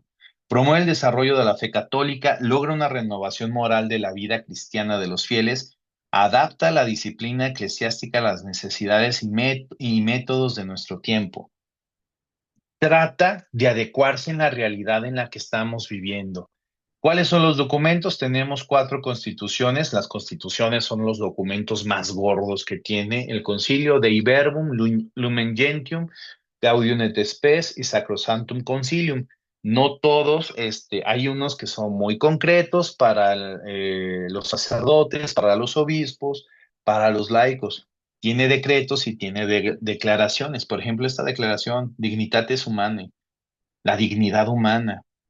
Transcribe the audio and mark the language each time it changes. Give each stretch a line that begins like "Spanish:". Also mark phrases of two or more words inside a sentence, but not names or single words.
Spanish: Promueve el desarrollo de la fe católica, logra una renovación moral de la vida cristiana de los fieles, adapta la disciplina eclesiástica a las necesidades y métodos de nuestro tiempo. Trata de adecuarse en la realidad en la que estamos viviendo. ¿Cuáles son los documentos? Tenemos 4 constituciones. Las constituciones son los documentos más gordos que tiene el Concilio de Iberbum, Lumen Gentium, Gaudium et Spes y Sacrosanctum Concilium. No todos, hay unos que son muy concretos para los sacerdotes, para los obispos, para los laicos. Tiene decretos y tiene declaraciones. Por ejemplo, esta declaración, Dignitatis Humanae, la dignidad humana.